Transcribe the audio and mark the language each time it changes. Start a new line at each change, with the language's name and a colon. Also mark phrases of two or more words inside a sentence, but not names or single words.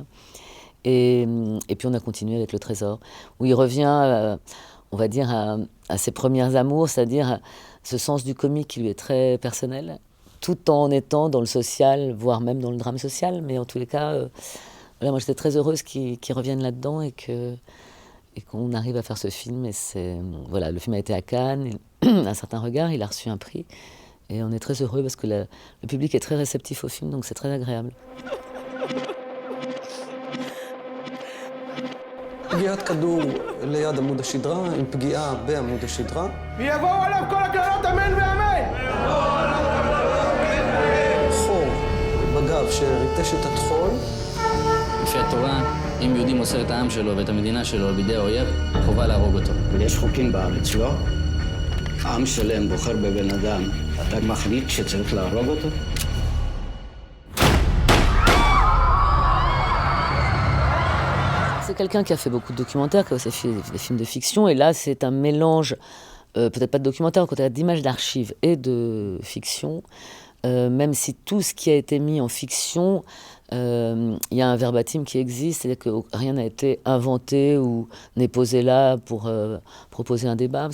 French: Et puis on a continué avec Le Trésor, où il revient, on va dire, à ses premières amours, c'est-à-dire ce sens du comique qui lui est très personnel, tout en étant dans le social, voire même dans le drame social. Mais en tous les cas, voilà, moi j'étais très heureuse qu'ils reviennent là-dedans et qu'on arrive à faire ce film. Et voilà, le film a été à Cannes, un certain regard, il a reçu un prix. Et on est très heureux parce que le public est très réceptif au film, donc c'est très agréable.
Hebrew: פגיעת כדור ליד עמוד השדרה עם פגיעה בעמוד השדרה. ויבואו עליו כל הקללות אמן ואמן! חור בגב שריטש את הטחול. לפי התורה, אם יהודי מוסר את העם שלו ואת המדינה שלו בידי האויב, חובה להרוג אותו. יש חוקים בארץ, לא? עם שלם בוחר בבן אדם, אתה מחליט שצריך להרוג אותו?
French: C'est quelqu'un qui a fait beaucoup de documentaires, qui a aussi fait des films de fiction, et là c'est un mélange, peut-être pas de documentaire, d'images d'archives et de fiction, même si tout ce qui a été mis en fiction, il y a un verbatim qui existe, c'est-à-dire que rien n'a été inventé ou n'est posé là pour proposer un débat.